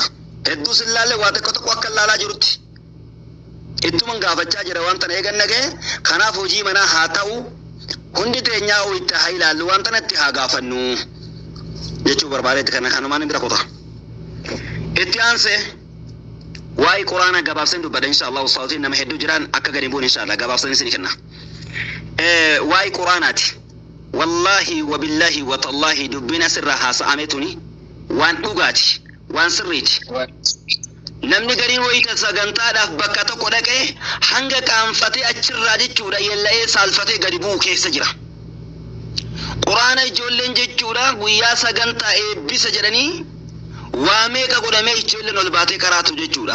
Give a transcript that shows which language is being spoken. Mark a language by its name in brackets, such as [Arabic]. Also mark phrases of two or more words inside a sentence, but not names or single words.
[Oromo] Hedduu sillaallee waa tokko akka ilaalaa jirutti ittuman gaafachaa jira waan tana eegan nagee kanaaf hojii manaa haa ta'u hundi teenyaa itti haa ilaallu waan tanatti haa gaafannu jechuu barbaadeetti kana kanumaan bira kuta. Itti aansee waa'ee Qur'aana gabaabseen dubbadha inshallah ustaatiin nama hedduu jiran akka gadi bu'uun inshallah gabaabseen isin kenna. Waa'ee Qur'aanaati. [Arabic] والله وبالله وتالله [Oromo] dubbina sirra haasa'ametuni waan dhugaati waan sirriiti. Namni gariin wayita sagantaadhaaf bakka tokko dhaqee hanga qaanfatee achirraa jechuudha yella'ee saalfatee gadi bu'u keessa jira. Qur'aana ijoolleen jechuudha guyyaa sagantaa eebbisa jedhanii waa meeqa godhamee ijoolleen ol baatee qaraatu jechuudha.